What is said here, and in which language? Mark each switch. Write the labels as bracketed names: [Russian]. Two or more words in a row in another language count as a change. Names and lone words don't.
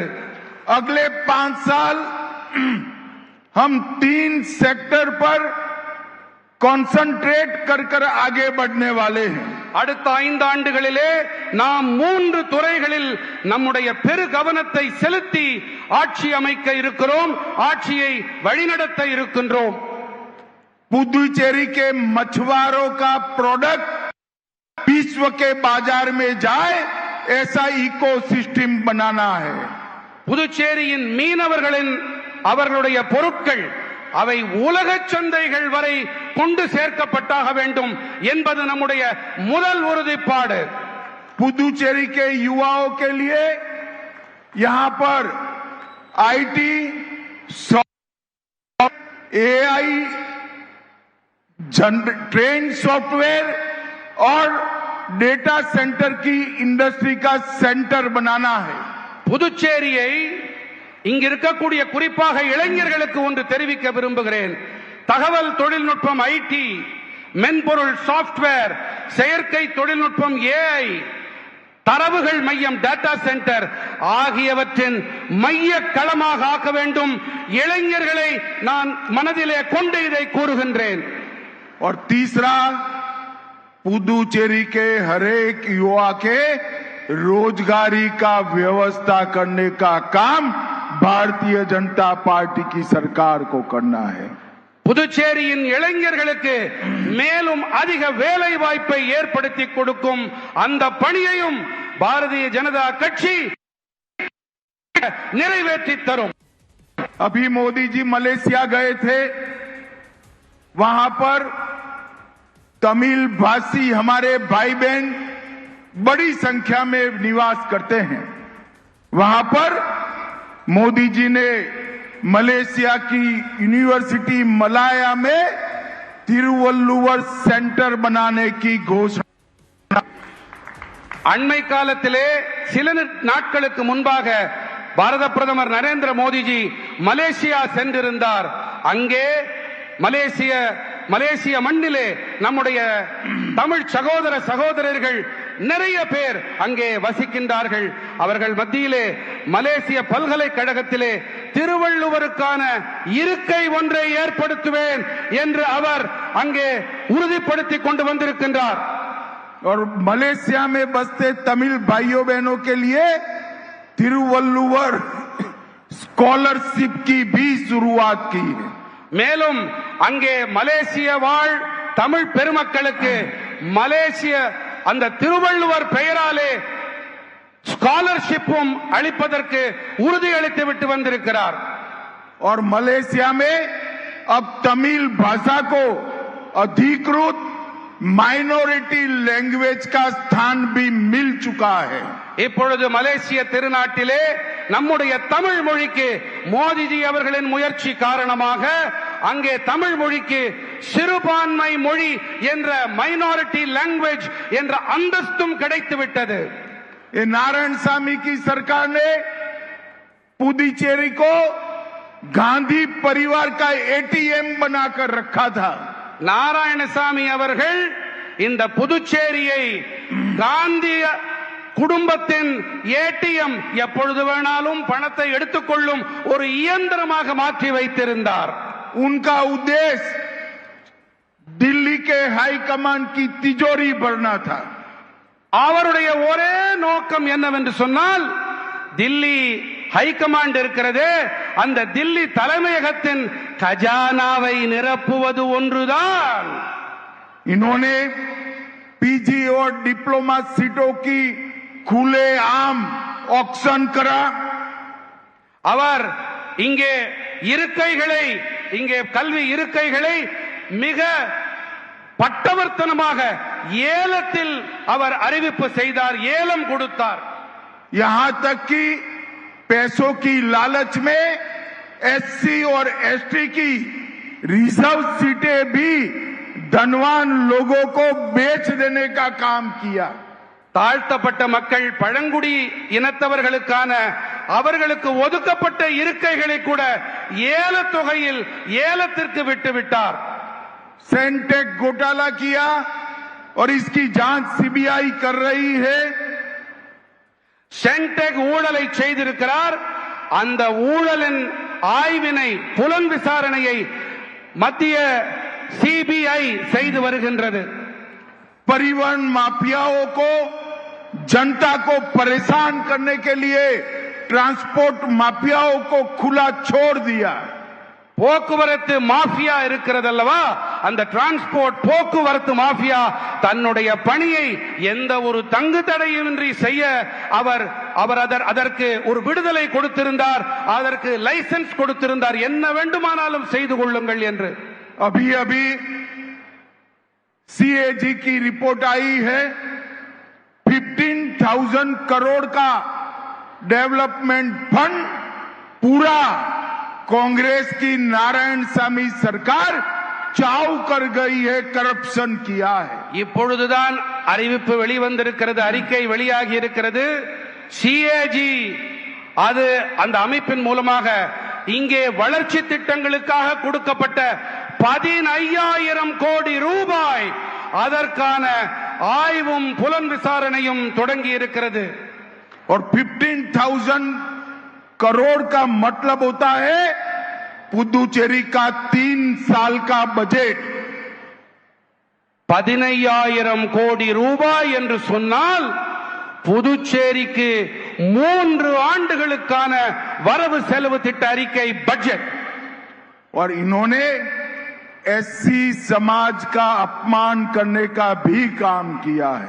[Hindi] अगले 5 साल हम 3 सेक्टर पर कॉन्सेंट्रेट कर आगे बढ़ने वाले हैं. [Tamil] அடுத்த 5 ஆண்டுகளிலே நாம் 3 துறைகளில் நம்முடைய பெரு கவனத்தை செலுத்தி ஆட்சி அமைக்க இருக்கிறோம், ஆட்சியை वழிநடத்த இருக்கின்றோம். [Hindi] पुदुचेरी के मछुआरों का प्रोडक्ट विश्व के बाजार में जाए, ऐसा इकोसिस्टम बनाना है. [Tamil] புதுச்சேரியின் மீனவர்களின் அவர்களுடைய பொருட்கள் அவை உலக சந்தைகள் வரை கொண்டு சேர்க்கப்பட்டாக வேண்டும் என்பது நம்முடைய முதல் உறுதிப்பாடு. [Hindi] पुदुचेरी के युवाओं के लिए यहां पर आईटी, एआई, [English] train software [Hindi] और [English] data center [Hindi] की इंडस्ट्री का सेंटर बनाना है. [Tamil] புதுச்சேரியை இங்க இருக்கக்கூடிய குறிப்பாக இளைஞர்களுக்கு ஒன்று தெரிவிக்க விரும்புகிறேன். தகவல் தொழில்நுட்பம் ஐடி, மென்பொருள் சாப்ட்வேர், செயற்கை தொழில்நுட்பம் ஏஐ, தரவுகள் மையம் [English] data center [Tamil] ஆகியவற்றின் மைய களமாக ஆக்க வேண்டும். இளைஞர்களை நான் மனதிலே கொண்டு இதை கூறுகின்றேன். [Hindi] और तीसरा, पुदुचेरी के हरेक युवा के रोजगारी का व्यवस्था करने का काम भारतीय जनता पार्टी की सरकार को करना है. [Tamil] புதுச்சேரியின் இளைஞர்களுக்கு மேலும் அதிக வேலை வாய்ப்பை ஏற்படுத்தி கொடுக்கும் அந்த பணியையும் பாரதிய ஜனதா கட்சி நிறைவேற்றி தரும். [Hindi] अभी मोदी जी मलेशिया गए थे. वहां पर तमिल भाषी हमारे भाई बहन बड़ी संख्या में निवास करते हैं. वहां पर मोदी जी ने मलेशिया की यूनिवर्सिटी मलाया में तिरुवल्लुवर सेंटर बनाने की घोषणा. [Tamil] அண்மை காலத்திலே சில நாட்களுக்கு முன்பாக பாரத பிரதமர் நரேந்திர மோடிஜி மலேசியா சென்றிருந்தார். அங்கே மலேசிய மண்ணிலே நம்முடைய தமிழ் சகோதர சகோதரர்கள் நிறைய பேர் அங்கே வசிக்கின்றார்கள். அவர்கள் மத்தியிலே மலேசிய பல்கலைக்கழகத்திலே திருவள்ளுவருக்கான இருக்கை ஒன்றை ஏற்படுத்துவேன் என்று அவர் அங்கே உறுதிப்படுத்தி கொண்டு வந்திருக்கின்றார். [Hindi] और मलेशिया में बसते तमिल भाइयों बहनों के लिए तिरुवल्लुवर स्कॉलरशिप की भी शुरुआत की है. [Tamil] மேலும் அங்கே மலேசிய வாழ் தமிழ் பெருமக்களுக்கு மலேசிய அந்த திருவள்ளுவர் பெயராலே ஸ்காலர்ஷிப்பும் அளிப்பதற்கு உறுதி அளித்து விட்டு வந்திருக்கிறார். [Hindi] और मलेशिया में अब तमिल भाषा को अधिकृत [English] minority language [Hindi] का स्थान भी मिल चुका है. [Tamil] இப்பொழுது மலேசிய திருநாட்டிலே நம்முடைய தமிழ் மொழிக்கு மோடிஜி அவர்களின் முயற்சி காரணமாக அங்கே தமிழ் மொழிக்கு சிறுபான்மை மொழி என்ற [English] minority language [Tamil] என்ற அந்தஸ்தும் கிடைத்து விட்டது. [Hindi] ये नारायण सामी की सरकार ने पुदुचेरी को गांधी परिवार का एटीएम बनाकर रखा था. [Tamil] நாராயணசாமி அவர்கள் இந்த புதுச்சேரியை காந்தி குடும்பத்தின் ஏடிஎம், எப்பொழுது வேணாலும் பணத்தை எடுத்துக்கொள்ளும் ஒரு இயந்திரமாக மாற்றி வைத்திருந்தார். [Hindi] उनका उद्देश्य दिल्ली के हाईकमान की तिजोरी भरना था। [Tamil] அவருடைய ஒரே நோக்கம் என்னவென்று சொன்னால் தில்லி ஹைகமாண்ட் இருக்கிறதே அந்த தில்லி தலைமையகத்தின் खजानाவை நிரப்புவது ஒன்றுதான்। [Hindi] इन्होंने पीजी और डिप्लोमा सीटों की खुलेआम ऑक्शन करा। [Tamil] அவர் இங்கே இருக்கைகளை இங்கே கல்வி இருக்கைகளை மிக பட்டவர்த்தனமாக ஏலத்தில் அவர் அறிவிப்பு செய்தார், ஏலம் கொடுத்தார்। [Hindi] यहां तक कि पैसों की लालच में एससी और एसटी की [English] reserve seats [Hindi] भी धनवान लोगों को बेच देने का काम किया। [Tamil] தாழ்த்தப்பட்ட மக்கள் பழங்குடி இனத்தவர்களுக்கான அவர்களுக்கு ஒதுக்கப்பட்ட இருக்கைகளை கூட ஏலத் தொகையில் ஏலத்திற்கு விட்டுவிட்டார்। [Hindi] सेंटेक घोटाला किया और इसकी जांच सीबीआई कर रही है। [Tamil] சென்டெக் ஊழலை செய்திருக்கிறார், அந்த ஊழலின் ஆய்வினை புலன் விசாரணையை மத்திய சிபிஐ செய்து வருகின்றது। [Hindi] परिवहन माफियाओं को जनता को परेशान करने के लिए ट्रांसपोर्ट माफियाओं को खुला छोड़ दिया। [Tamil] போக்குவரத்து மாஃபியா இருக்கிறது அல்லவா, அந்த டிரான்ஸ்போர்ட் போக்குவரத்து மாஃபியா தன்னுடைய பணியை எந்த ஒரு தங்கு தடையின்றி செய்ய அவர் அதற்கு ஒரு விடுதலை கொடுத்திருந்தார், அதற்கு லைசென்ஸ் கொடுத்திருந்தார், என்ன வேண்டுமானாலும் செய்து கொள்ளுங்கள் என்று। [Hindi] अभी अभी सीएजी की रिपोर्ट आई है, 15,000 करोड़ का [English] development fund [Hindi] पूरा कांग्रेस की नारायण सामी सरकार चाव कर गई है, करप्शन किया है। [Tamil] இப்பொழுதுதான் அறிவிப்பு வெளிவந்திருக்கிறது, அறிக்கை வெளியாகி இருக்கிறது। சிஏஜி அது அந்த அமைப்பின் மூலமாக இங்கே வளர்ச்சி திட்டங்களுக்காக கொடுக்கப்பட்ட 15,000 கோடி ரூபாய் அதற்கான ஆய்வும் புலன் விசாரணையும் தொடங்கி இருக்கிறது। [Hindi] और 15,000 करोड़ का मतलब होता है पुदुचेरी का 3 साल का बजट। [Tamil] 15,000 கோடி ரூபாய் என்று சொன்னால் புதுச்சேரிக்கு 3 ஆண்டுகளுக்கான வரவு செலவு திட்ட அறிக்கை பட்ஜெட்। [Hindi] और इन्होंने एससी समाज का अपमान करने का भी काम किया है।